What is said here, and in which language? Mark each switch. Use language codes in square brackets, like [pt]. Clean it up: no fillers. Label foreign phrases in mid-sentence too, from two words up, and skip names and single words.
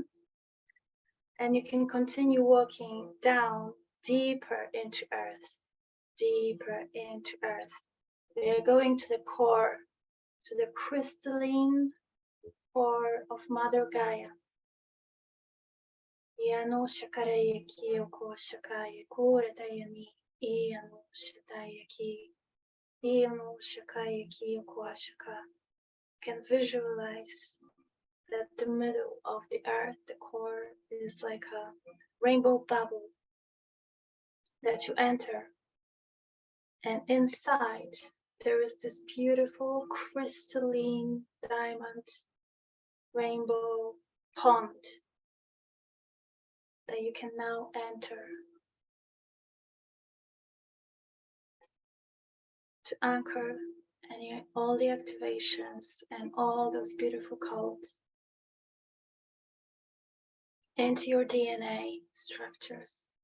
[en] And you can continue walking down deeper into earth, deeper into earth. We are going to the core, to the crystalline core of Mother Gaia. Iano shakaraya ki oko shakaya kurataya mi. Iano shataya ki. Iano shakaya ki oko shaka. You can visualize that the middle of the earth, the core, is like a rainbow bubble that you enter. And inside, there is this beautiful crystalline diamond rainbow pond that you can now enter to anchor all the activations and all those beautiful codes into your DNA structures.